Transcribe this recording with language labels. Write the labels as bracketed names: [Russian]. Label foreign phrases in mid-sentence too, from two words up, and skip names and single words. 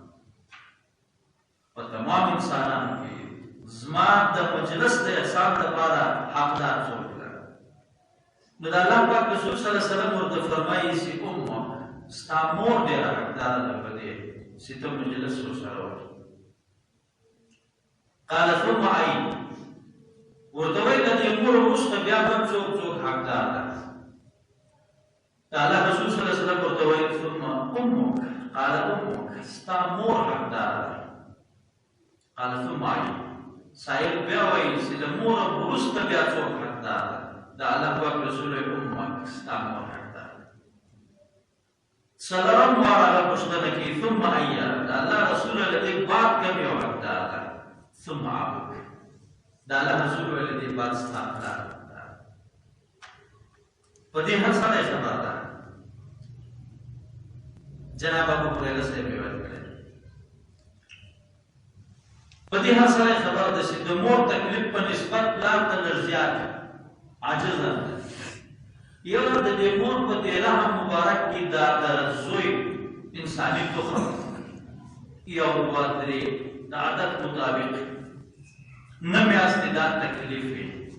[Pashto] په تمام انسانانو کې زما د مجلس د احسان لپاره حقدار څوک دی نو د الله پاک رسول [Arabic] صلی الله علیه وسلم [Pashto] ورته فرمایي چې امه ستا مور ډیره حقدار ده په دې چې ته مجلس ورسره وکړې [Arabic] قال ثم أي [Pashto] ورته وایي د دې مور وروسته بیا هم څوک حقدار ده الله رسول [Arabic] صلی الله علیه وسلم [Pashto] ورته وایي [Arabic] ثم امك قال امك [Pashto] ستا مور حقدار ده [Arabic] قال ثم أي [Pashto] سائل بیا وایي چې د مور وروسته بیا څوک حقدار ده د الله پاک رسول امك ستا مور حقدار ده څلورم وار هغه پوښتنه کوي [Arabic] ثم أي [Pashto] د الله رسول له دې بعد کوم یو حقدار ده [Arabic] ثم أبوك [Pashto] دا الله رسول ولې دې بات ستاسو په دې هر څه خبر ده جناب ابو هريره صاحب ویل کړل په دې هر څه خبر ده چې د مور تکلیف په نسبت پلار ته لږ عاجز ده یو د دې مور په دې رحم مبارک کې دا د زوی انساني تخم یو ودري د عادت مطابق نه میاستې دا تکلیف وي